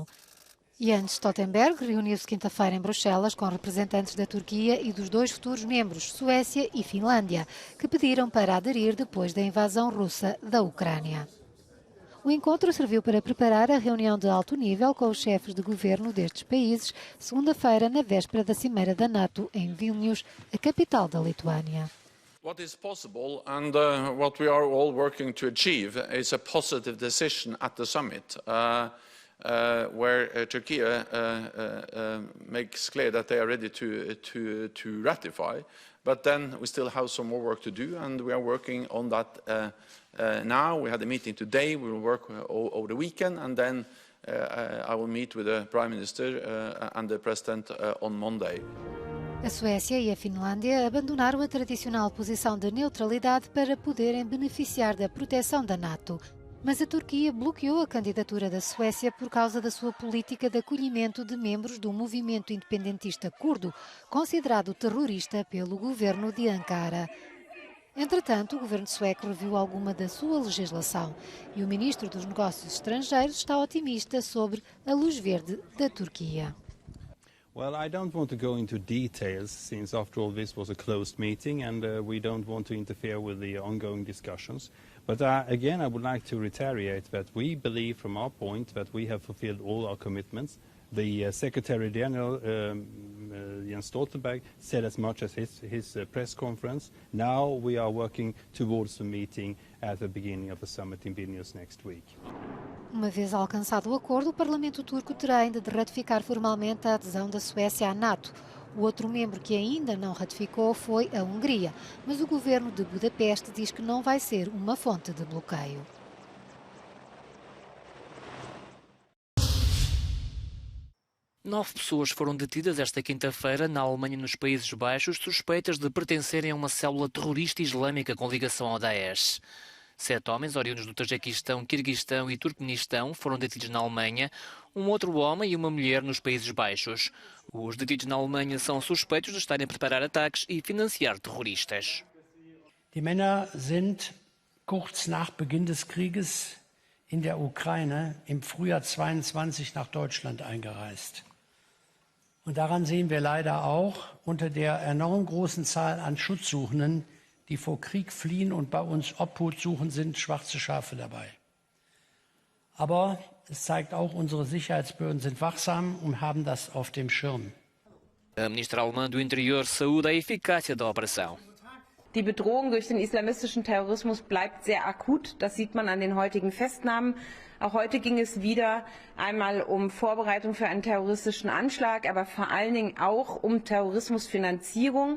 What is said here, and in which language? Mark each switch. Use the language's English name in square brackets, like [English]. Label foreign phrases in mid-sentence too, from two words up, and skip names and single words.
[Portuguese] Jens Stoltenberg reuniu-se quinta-feira em Bruxelas com representantes da Turquia e dos 2 futuros membros, Suécia e Finlândia, que pediram para aderir depois da invasão russa da Ucrânia. O encontro serviu para preparar a reunião de alto nível com os chefes de governo destes países, segunda-feira, na véspera da Cimeira da NATO, em Vilnius, a capital da Lituânia. [English] What is possible and what we are all working to achieve is a positive decision at the summit. Where Turkey makes clear that they are ready to ratify, but then we still have some more work to do, and we are working on that now. We had a meeting today. We will work over the weekend, and then I will meet with the Prime Minister and the President on Monday. [Portuguese] A Suécia e a Finlândia abandonaram a tradicional posição de neutralidade para poderem beneficiar da proteção da NATO. Mas a Turquia bloqueou a candidatura da Suécia por causa da sua política de acolhimento de membros do movimento independentista curdo, considerado terrorista pelo governo de Ankara. Entretanto, o governo sueco reviu alguma da sua legislação e o ministro dos Negócios Estrangeiros está otimista sobre a luz verde da Turquia. [English] Well, I don't want to go into details since, after all, this was a closed meeting and we don't want to interfere with the ongoing discussions. But again, I would like to reiterate that we believe from our point that we have fulfilled all our commitments. The Secretary General, Jens Stoltenberg, said as much as his press conference. Now we are working towards the meeting at the beginning of the summit in Vilnius next week. [Portuguese] Uma vez alcançado o acordo, o Parlamento turco terá ainda de ratificar formalmente a adesão da Suécia à NATO. O outro membro que ainda não ratificou foi a Hungria, mas o governo de Budapeste diz que não vai ser uma fonte de bloqueio. Nove pessoas foram detidas esta quinta-feira na Alemanha, nos Países Baixos, suspeitas de pertencerem a uma célula terrorista islâmica com ligação ao Daesh. 7 homens, oriundos do Tajiquistão, Quirguistão e Turcomenistão, foram detidos na Alemanha, um outro homem e uma mulher nos Países Baixos. Os detidos na Alemanha são suspeitos de estarem a preparar ataques e financiar terroristas. [German] Die Männer sind kurz nach Beginn des Krieges in der Ukraine im Frühjahr 22 nach Deutschland eingereist. Und daran sehen wir leider auch unter der enorm großen Zahl an Schutzsuchenden, die vor Krieg fliehen und bei uns Obhut suchen, sind schwarze Schafe dabei. Aber es zeigt auch, unsere Sicherheitsbehörden sind wachsam und haben das auf dem Schirm. [Portuguese] A ministra alemã do Interior saúda a eficácia da operação. [German] Die Bedrohung durch den islamistischen Terrorismus bleibt sehr akut. Das sieht man an den heutigen Festnahmen. Auch heute ging es wieder einmal um Vorbereitung für einen terroristischen Anschlag, aber vor allen Dingen auch um Terrorismusfinanzierung.